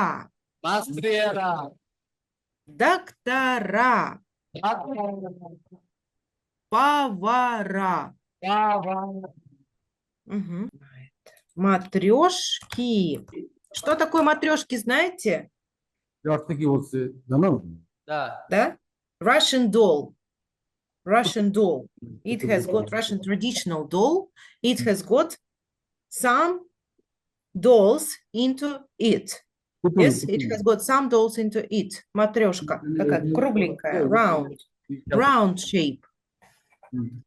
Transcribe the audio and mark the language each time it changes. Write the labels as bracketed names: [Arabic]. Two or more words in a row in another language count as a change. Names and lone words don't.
[Russian] мастера, Доктора. Повара. Мгм. Матрешки. Что такое матрешки, знаете? [Bangla] অর্থ কি বলছে জানো? [Russian] да, [English] Да? Russian doll. Russian doll. It has got Russian traditional doll. It has got some dolls into it. Yes, it has got some dolls into it. [Russian] Матрешка. Такая кругленькая, [English] round. Round shape.